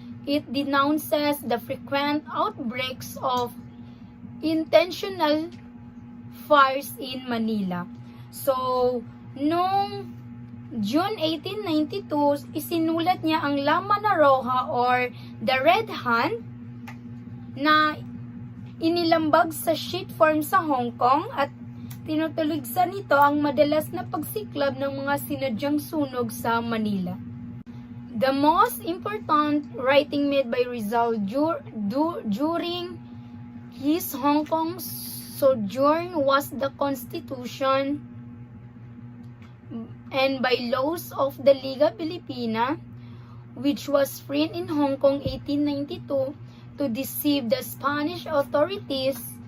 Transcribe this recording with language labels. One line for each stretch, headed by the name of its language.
English: It denounces the frequent outbreaks of intentional fires in Manila.
Filipino: So, noong June 1892, isinulat niya ang La Mano Roja or The Red Hand na inilambag sa sheet form sa Hong Kong at tinutuligsan nito ang madalas na pagsiklab ng mga sinadyang sunog sa Manila.
English: The most important writing made by Rizal during his Hong Kong sojourn was the Constitution and by laws of the Liga Filipina, which was printed in Hong Kong 1892 to deceive the Spanish authorities.